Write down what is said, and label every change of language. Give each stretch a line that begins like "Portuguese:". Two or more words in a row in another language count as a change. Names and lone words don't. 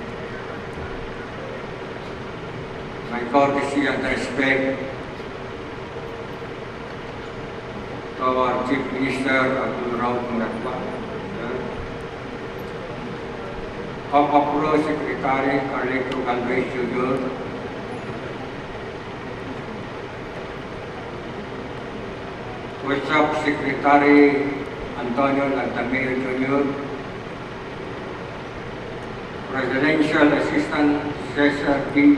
English: My courtesy and respect to our Chief Minister Abdul Rauf Muratwa, Pro Secretary Carleto Galvez Jr., Workshop Secretary Antonio Lantameo Jr., Presidential Assistant Cesar D.